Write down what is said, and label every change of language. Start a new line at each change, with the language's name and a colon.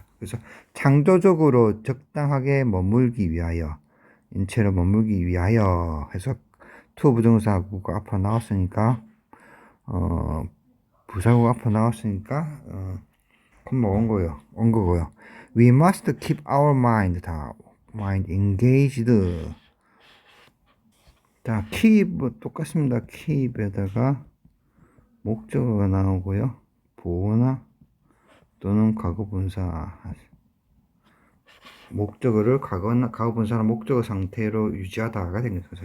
Korean: 그래서 창조적으로 적당하게 머물기 위하여, 인체로 머물기 위하여 해서 to 부정사구가 앞으로 나왔으니까 부사구가 앞으로 나왔으니까 콤마 온 거고요.
English: We must keep our mind engaged.
Korean: 자, keep 똑같습니다. keep에다가 목적어가 나오고요. 보호나 또는 과거분사, 목적어를 과거분사나 목적어 상태로 유지하다가 되는 거죠.